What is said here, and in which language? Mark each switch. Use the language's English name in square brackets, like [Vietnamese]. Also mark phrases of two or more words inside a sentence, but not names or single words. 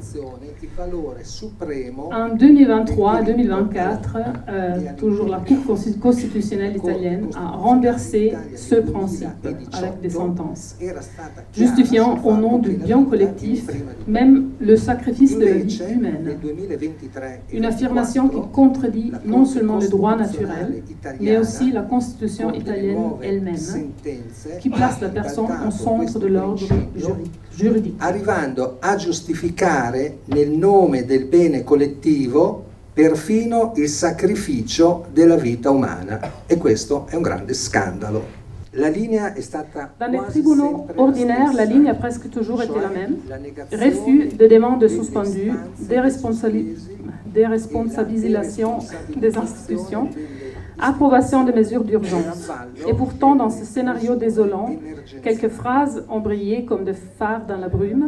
[French] En 2023-2024, toujours la Cour constitutionnelle italienne a renversé ce principe avec des sentences, justifiant au nom du bien collectif même le sacrifice de la vie humaine. Une affirmation qui contredit non seulement le droit naturel, mais aussi la Constitution italienne elle-même, qui place la personne au centre de l'ordre juridique. [Italian] Arrivando a giustificare nel nome del bene collettivo perfino il sacrificio della vita umana, e questo è un grande scandalo. La linea è stata [French] Dans les tribunaux ordinaires, la ligne a presque toujours été la même. Refus de demandes suspendues, déresponsabilisation des institutions, approbation des mesures d'urgence. Et pourtant, dans ce scénario désolant, quelques phrases ont brillé comme des phares dans la brume.